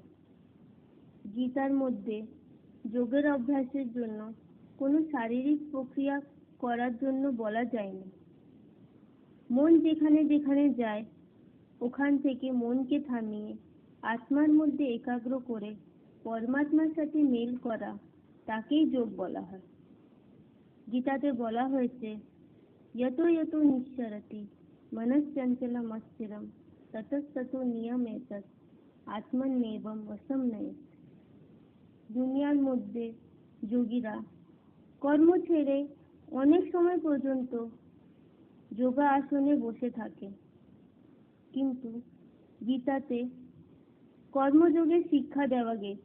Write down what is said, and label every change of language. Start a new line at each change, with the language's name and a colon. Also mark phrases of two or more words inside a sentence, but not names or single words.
Bangla: গীতার মধ্যে যোগের অভ্যাসের জন্য কোনো শারীরিক প্রক্রিয়া করার জন্য বলা যায়নি। মন যেখানে যেখানে যায় ওখান থেকে মনকে থামিয়ে আত্মার মধ্যে একাগ্র করে পরমাত্মার সাথে মেল করা, তাকেই যোগ বলা হয়। গীতাতে বলা হয়েছে
Sanskrit: यतो यतो निश्चरति मनश्चंचलम् अस्थिरं ततस्ततो नियमेतत् आत्मन्नेवं वशं नयेत्।
Bangla: দুনিয়ার মধ্যে যোগীরা কর্ম ছেড়ে অনেক সময় পর্যন্ত যোগা আসনে বসে থাকে। কিন্তু গীতাতে কর্মযোগের শিক্ষা দেওয়া গেছে।